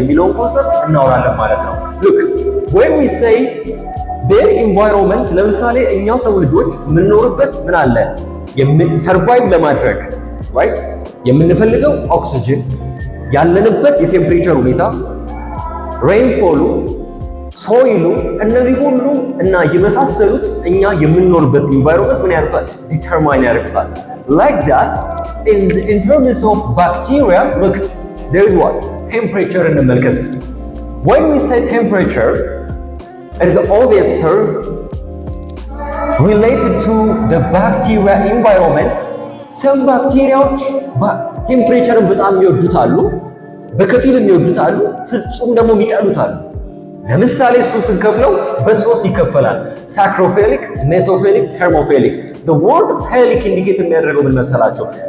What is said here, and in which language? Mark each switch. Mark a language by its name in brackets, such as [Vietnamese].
[Amharic] የሚለውን ኮንሰፕት እናወራለን ማለት ነው። [English] Look, when we say their environment, [Amharic] ለምሳሌ እኛ ሰው ልጆች የምንኖርበት ምን አለ ሰርቫይቭ ለማድረግ right የምንፈልገው ኦክሲጅን፣ ያለንበት የቴምፕሬቸር ሁኔታ፣ ሬንፎሉ፣ ሶይሉ፣ እነዚህ ሁሉ እና የመሳሰሉት እኛ የምንኖርበት ኢንቫይሮንመንት ምን ያደርጋል ዲተርማይን ያደርጋል። [English] Like that, in terms of bacteria, look, there is what? Temperature in the milk. When we say temperature, it is always term related to the bacteria environment. Some bacteria temperature [Amharic] በጣም ይወዱታሉ፣ በከፊል የሚወዱታሉ፣ ፍጹም ደግሞ የሚጠሉታሉ። ለምሳሌ እሱ ስንከፍለው በሶስት ይከፈላል። ሳክሮፌሊክ፣ ሜሶፌሊክ፣ ቴርሞፌሊክ። the word ፌሊክ ኢንዲኬት የሚያደርገው ምን መሰላቸው?